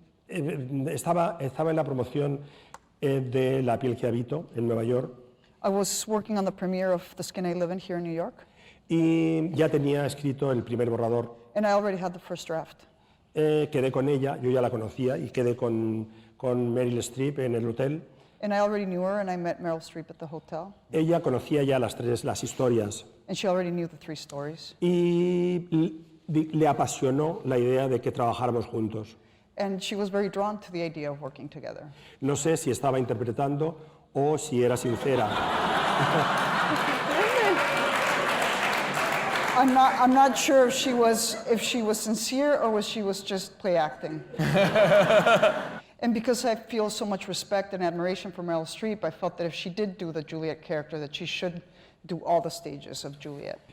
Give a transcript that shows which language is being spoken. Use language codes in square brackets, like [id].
[es] Estaba en la promoción de La piel que habito en Nueva York [en] I was working on the premiere of The Skin I Live In here in New York, [es] y ya tenía escrito el primer borrador. [en] and I already had the first draft. [es] Quedé con ella, yo ya la conocía y quedé con Meryl Streep en el hotel. [en] And I already knew her, and I met Meryl Streep at the hotel. [es] Ella conocía ya las historias [en] And she already knew the 3 stories. [es] y le apasionó la idea de que trabajáramos juntos. [en] And she was very drawn to the idea of working together. [es] No sé si estaba interpretando o si era sincera. [en] I'm not sure if she was sincere or was she was just play acting. And because I feel so much respect and admiration for Meryl Streep, I felt that if she did do the Juliet character, that she should do all the stages of Juliet.